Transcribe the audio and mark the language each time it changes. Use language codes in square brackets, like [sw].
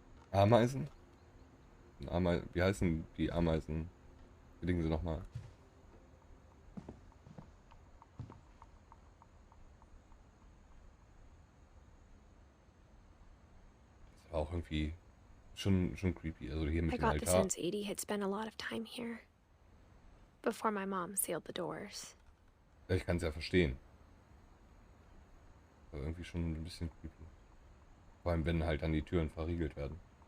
[de] Ameisen? Wie heißen die Ameisen? Belegen sie nochmal. Das war auch irgendwie schon creepy. Also hier [en] I [de] mit dem [en] got the [de] Altar. [en] sense Edie had spent a lot of time here. Before my mom sealed the doors. [de] Ja, ich kann es ja verstehen. Aber irgendwie schon ein bisschen creepy. Vor allem, wenn halt dann die Türen verriegelt werden.